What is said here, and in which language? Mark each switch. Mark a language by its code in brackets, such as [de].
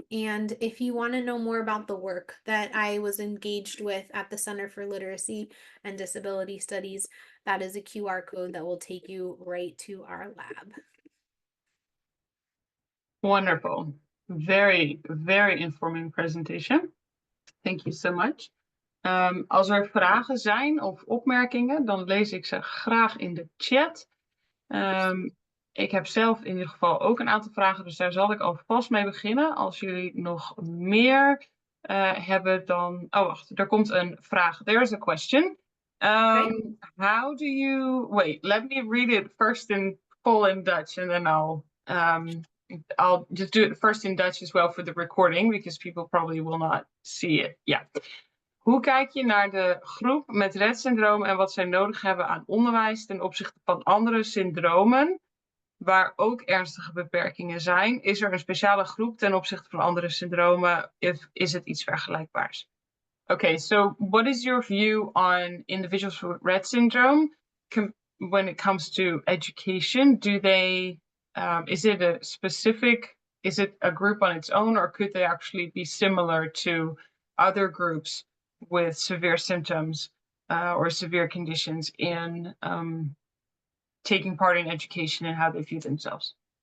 [en] And if you want to know more about the work that I was engaged with at the Center for Literacy and Disability Studies, that is a QR code that will take you right to our lab. Wonderful. Very, very informing presentation. Thank you so much. [nl] Als er vragen zijn of opmerkingen, dan lees ik ze graag in de chat. Ik heb zelf in ieder geval ook een aantal vragen, dus daar zal ik alvast mee beginnen. Als jullie nog meer hebben, dan... Oh, wacht, er komt een vraag. [en] There is a question. Okay. How do you... Wait, let me read it first in full in Dutch, and then I'll just do it first in Dutch as well for the recording, because people probably will not see it. Yeah. [nl] Hoe kijk je naar de groep met Rett-syndroom en wat zij nodig hebben aan onderwijs ten opzichte van andere syndromen, waar ook ernstige beperkingen zijn? Is er een speciale groep ten opzichte van andere syndromen? Is het iets vergelijkbaars? [en] Okay, so what is your view on individuals with Rett syndrome when it comes to education? Do they, is it a group on its own, or could they actually be similar to other groups with severe symptoms or severe conditions in taking part in education and how they view themselves?